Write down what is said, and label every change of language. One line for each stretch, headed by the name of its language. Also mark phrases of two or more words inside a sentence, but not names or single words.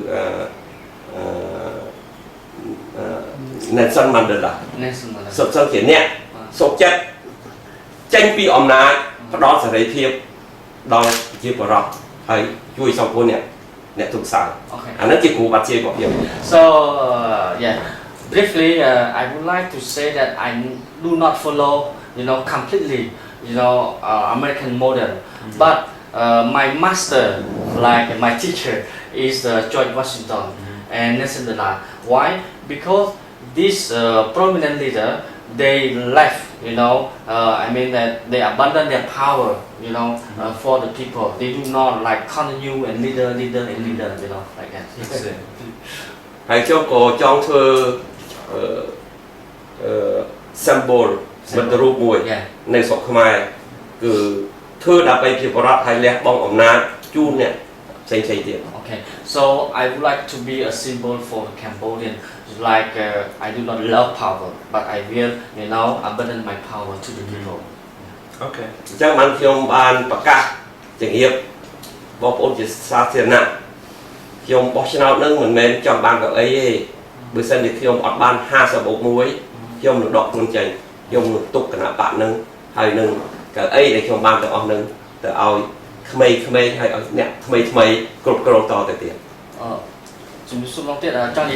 Khmer: Nelson Mandela សុទ្ធសឹងជាអ្នកសុខចិត្តចេញពីអំណាចផ្ដល់សេរីភាពដល់ប្រជាពលរដ្ឋហើយ ជួយសង្គមអ្នកទុកខ្សោយអានោះជាគ្រូបាត់ជ័យរបស់ខ្ញុំ
English: So yeah briefly I would like to say that I do not follow completely American model but my master like my teacher is George Washington and Nelson Mandela why because this prominent leader they left I mean that they abandon their power for the people they do not like continue and leader like that
Khmer: ហើយខ្ញុំក៏ចង់ធ្វើ
English: symbol
Khmer: មិត្តរូបមួយនៅស្រុកខ្មែរគឺធ្វើដើម្បីជាបរិបទហើយលះបង់អំណាចជូនអ្នកផ្សេងៗទៀត
English: Okay so I would like to be a symbol for the Cambodian like I do not love power but I will abandon my power to the people Okay
Khmer: អញ្ចឹងបានខ្ញុំ បានប្រកាសជំរាបបងប្អូនជាសាធារណៈខ្ញុំបោះឆ្នោតនឹងមិនមែនចង់បានកៅអីទេបើសិនជាខ្ញុំអត់បាន50បូក1ខ្ញុំនឹងដកខ្លួនចេញខ្ញុំនឹងទុក គណៈបកនឹងហើយនឹងកៅអីដែលខ្ញុំបានទាំងអស់នឹងទៅឲ្យក្មេងៗហើយឲ្យអ្នកថ្មីគ្រប់គ្រងតទៅទៀតជំរាបសួរមកទៀតចង់និយាយ